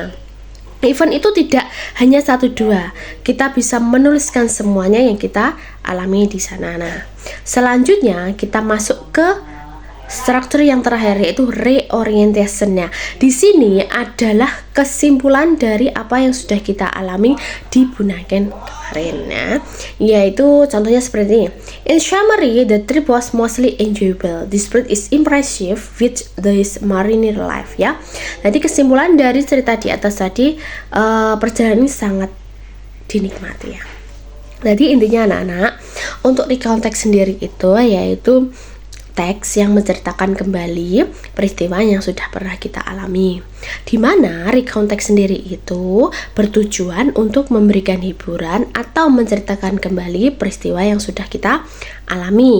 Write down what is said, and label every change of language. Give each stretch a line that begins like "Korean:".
Indonesian: Nah, event itu tidak hanya 1-2, kita bisa menuliskan semuanya yang kita alami di sana. Nah, selanjutnya kita masuk ke struktur yang terakhir, yaitu reorientation-nya. Di sini adalah kesimpulan dari apa yang sudah kita alami di Bunaken kemarin, ya. Yaitu contohnya seperti ini.
English: In summary, the trip was mostly enjoyable. The spirit is impressive with this marine life, ya.
Indonesian: Jadi kesimpulan dari cerita di atas tadi, perjalanan ini sangat dinikmati, ya. Jadi intinya anak-anak, untuk recount text sendiri itu yaitu teks yang menceritakan kembali peristiwa yang sudah pernah kita alami, di mana recount text sendiri itu bertujuan untuk memberikan hiburan atau menceritakan kembali peristiwa yang sudah kita alami.